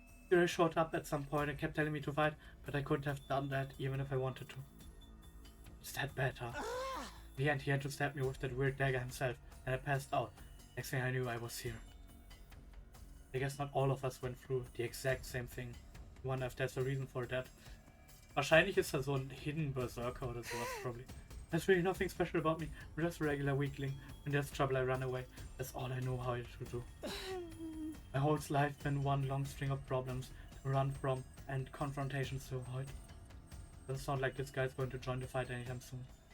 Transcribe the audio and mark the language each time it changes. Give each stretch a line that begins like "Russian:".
English: Ziray showed up at some point and kept telling me to fight, but I couldn't have done that even if I wanted to. It's that bad, huh? In the end, he had to stab me with that weird dagger himself, and I passed out. Next thing I knew, I was here. I guess not all of us went through the exact same thing. I wonder if there's a reason for that.
German: Wahrscheinlich ist er so ein Hidden Berserker oder sowas,
English: probably. There's really nothing special about me. I'm just a regular weakling. When there's trouble, I run away. That's all I know how to do. My whole life been one long string of problems to run from and confrontations to avoid. Doesn't sound like this guy's going to join the fight anytime soon.